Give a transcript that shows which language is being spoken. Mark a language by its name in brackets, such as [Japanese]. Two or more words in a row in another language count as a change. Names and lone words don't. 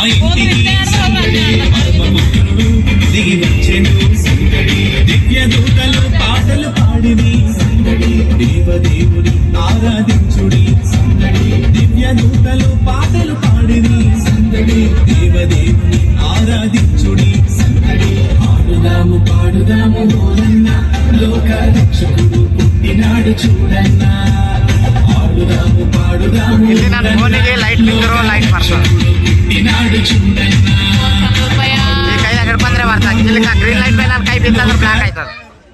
[Telugu] ఇంటికి సందడి పరమపుత్రుడు దిగి వచ్చెను సందడి దివ్య దూతలు పాటలు పాడిని సందడి దేవదేవుని ఆరాధించుడి సందడి దివ్య దూతలు పాటలు పాడిని సందడి దేవదేవుని ఆరాధించుడి సందడి ఆడుదాము పాడుదాము ఓరన్న లోక రక్షకుడు పుట్టినాడు చూడన్నా ఆడుదాము పాడుదాము [Kannada] ಇಲ್ಲಿ ನನ್ನ ಫೋನಿಗೆ ಲೈಟ್ ಬಿದ್ದಿರೋ ಲೈಟ್ ಬರ್ತದೆ [Telugu] పుట్టినాడు చూడన్నా [Kannada] ಈ ಕೈದಾಗ ಹಿಡ್ಕೊಂಡ್ರೆ ಬರ್ತದೆ ಇಲ್ಲಿ [English] green light [Kannada] ಮೇಲೆ ನನ್ನ ಕೈ ಬಿತ್ತಂದ್ರೆ ಬ್ಲಾಕ್ ಆಯ್ತದೆ